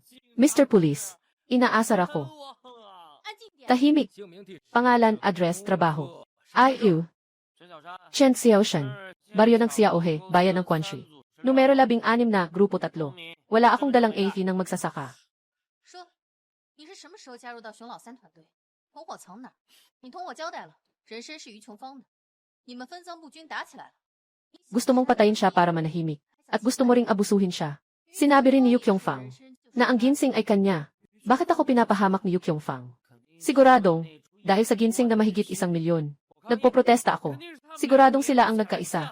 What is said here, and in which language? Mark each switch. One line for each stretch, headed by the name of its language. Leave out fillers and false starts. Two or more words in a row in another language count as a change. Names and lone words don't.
Filipino: Mr. Police, inaasar ako. Tahimik. Pangalan, address, trabaho. IU. Chen Xiaoshan. Baryo ng Xiaohe, bayan ng Quanshi. Numero 16 na, grupo 3. Wala akong dalang AP ng magsasaka.
Chinese: 说，你是什么时候加入到熊老三团队？同伙藏哪儿？你同我交代了，人参是于琼芳的，你们分赃不均打起来了。
Filipino: Gusto mong patayin siya para manahimik. At gusto mo ring abusuhin siya. Sinabi rin ni Yu Qiongfang na ang ginseng ay kanya. Bakit ako pinapahamak ni Yu Qiongfang? Siguradong, dahil sa ginseng na mahigit 1 milyon. Nagpoprotesta ako. Siguradong sila ang nagkaisa.